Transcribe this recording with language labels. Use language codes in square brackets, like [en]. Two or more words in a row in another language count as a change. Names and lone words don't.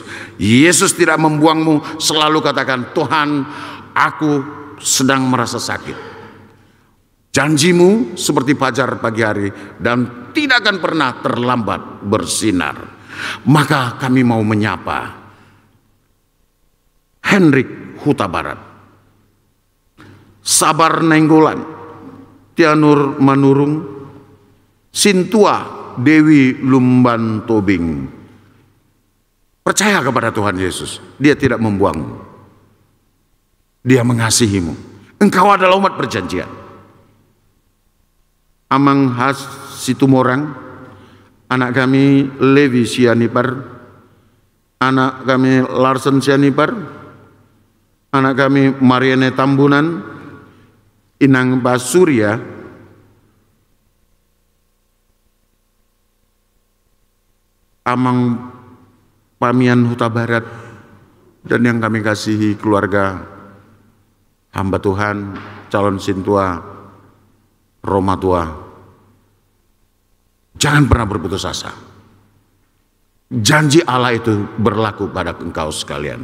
[id] Yesus tidak membuangmu. Selalu katakan, Tuhan, aku sedang merasa sakit. Janjimu seperti fajar pagi hari dan tidak akan pernah terlambat bersinar. Maka kami mau menyapa Hendrik Huta Barat, Sabar Nenggolan, Tianur Manurung, Sintua Dewi Lumban Tobing. Percaya kepada Tuhan Yesus. Dia tidak membuangmu. Dia mengasihimu. Engkau adalah umat perjanjian. Amang Has Situmorang, anak kami Levi Sianipar, anak kami Larsen Sianipar, anak kami Mariane Tambunan, Inang Basurya, Amang Pamian Huta Barat, dan yang kami kasihi keluarga hamba Tuhan, calon Sintua, Roma Tua. Jangan pernah berputus asa. Janji Allah itu berlaku pada engkau sekalian.